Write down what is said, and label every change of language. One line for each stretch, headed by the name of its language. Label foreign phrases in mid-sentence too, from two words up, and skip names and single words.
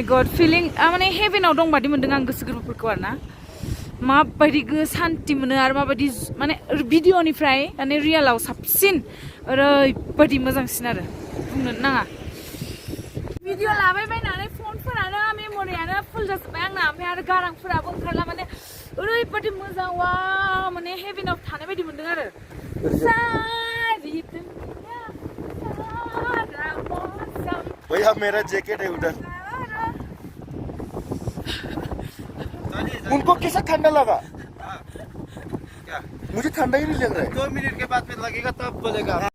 English: good feeling
Bodo: माने हेभेनाव दं बादि मोनदों आं गोसो गोरबोफोरखौ आरो ना माबायदि सान्ति मोनो आरो माबायदि माने भिडिअनिफ्राय माने रियेलाव साबसिन ओरैबायदि मोजांसिन आरो बुंनो नाङा भिडिअ लाबाय बायनानै फनफोरानो मेम'रियानो फुल जाजोब्बाय आंना ओमफ्राय आरो गारांफोराबो ओंखारला माने ओरैबायदि मोजां वा माने हेभेनाव थानाय बायदि मोनदों आरो
Hindi: भैया मेरा जैकेट है उधर उनको कैसा ठंडा लगा क्या मुझे ठंडा ही नहीं लग रहा है 2 मिनट के बाद में लगेगा तब बोलेगा